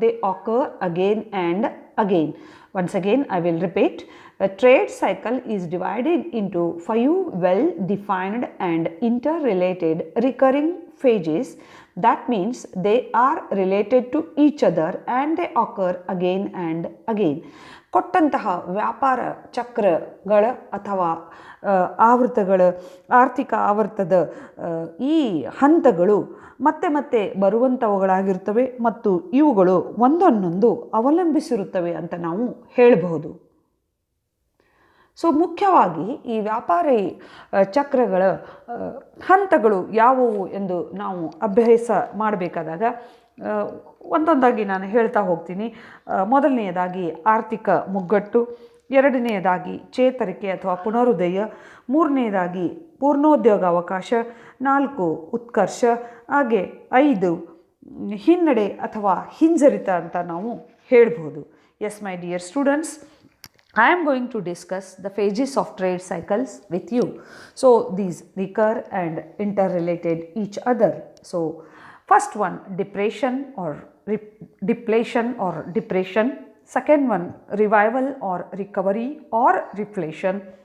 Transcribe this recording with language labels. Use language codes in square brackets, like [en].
[en] They occur again and again. Once again I will repeat. A trade cycle is divided into 5 well defined and interrelated recurring phases. That means they are related to each other and they occur again and again. [kn] ಕೊಟ್ಟಂತಹ ವ್ಯಾಪಾರ ಚಕ್ರಗಳ ಅಥವಾ ಆವರ್ತಗಳ ಆರ್ಥಿಕ ಆವರ್ತದ ಈ ಹಂತಗಳು ಮತ್ತೆ ಮತ್ತೆ ಬರುವಂಥವುಗಳಾಗಿರ್ತವೆ ಮತ್ತು ಇವುಗಳು ಒಂದನ್ನೊಂದು ಅವಲಂಬಿಸಿರುತ್ತವೆ ಅಂತ ನಾವು ಹೇಳಬಹುದು. ಸೊ ಮುಖ್ಯವಾಗಿ ಈ ವ್ಯಾಪಾರಿ ಚಕ್ರಗಳ ಹಂತಗಳು ಯಾವುವು ಎಂದು ನಾವು ಅಭ್ಯಾಸ ಮಾಡಬೇಕಾದಾಗ ಒಂದೊಂದಾಗಿ ನಾನು ಹೇಳ್ತಾ ಹೋಗ್ತೀನಿ. ಮೊದಲನೆಯದಾಗಿ ಆರ್ಥಿಕ ಮುಗ್ಗಟ್ಟು, ಎರಡನೆಯದಾಗಿ ಚೇತರಿಕೆ ಅಥವಾ ಪುನರುದಯ, ಮೂರನೆಯದಾಗಿ ಪೂರ್ಣೋದ್ಯೋಗ ಅವಕಾಶ, 4 ಉತ್ಕರ್ಷ, ಹಾಗೆ 5 ಹಿನ್ನಡೆ ಅಥವಾ ಹಿಂಜರಿತ ಅಂತ ನಾವು ಹೇಳ್ಬೋದು. [en] Yes my dear students, I am going to discuss the phases of trade cycles with you. So, these recur and interrelated each other. So, first one, depression or depletion or depression. Second one, revival or recovery or reflation.